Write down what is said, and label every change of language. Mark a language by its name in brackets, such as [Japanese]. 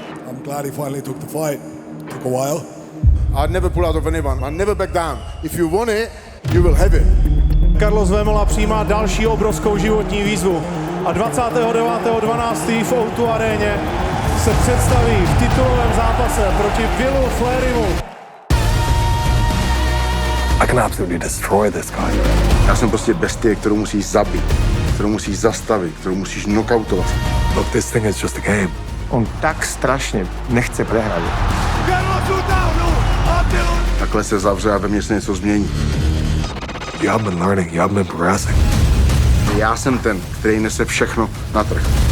[English] I'm glad he finally took the fight. Took a while. I'd never pull out of anyone. I'd never back down. If you want it, you will have it. [Czech] Karlos Vémola přijímá další obrovskou životní výzvu a 29.12. v O2 aréně se představí v titulovém zápase proti Willu Fleurymu. [English] I can absolutely destroy this guy. [Czech] Já jsem prostě bestie, kterou musíš zabít, kterou musíš zastavit, kterou musíš knockoutovat. [English] Look, this thing is just a game. [Czech] On tak strašně nechce prehrát. Takhle se zavře a ve mně se něco změní. [English] You haven't been learning, you haven't been progressing. [Czech] Já jsem ten, který nese všechno na trh.